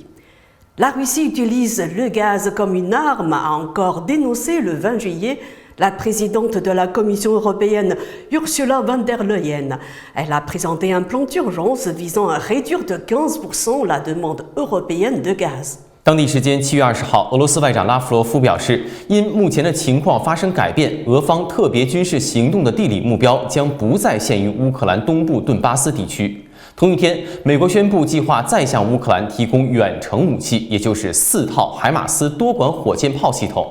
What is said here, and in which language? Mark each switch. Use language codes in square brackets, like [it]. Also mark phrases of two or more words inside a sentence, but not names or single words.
[fr] La Russie utilise le gaz comme une arme, a encore dénoncé le 20 juillet la présidente de la Commission européenne, Ursula von der Leyen. Elle a présenté un plan d'urgence visant à réduire de 15% la demande européenne de gaz. [zh] 当地时间7月20号，俄罗斯外长拉夫罗夫表示，因目前的情况发生改变，俄方特别军事行动的地理目标将不再限于乌克兰东部顿巴斯地区。同一天，美国宣布计划再向乌克兰提供远程武器，也就是4套海马斯多管火箭炮系统。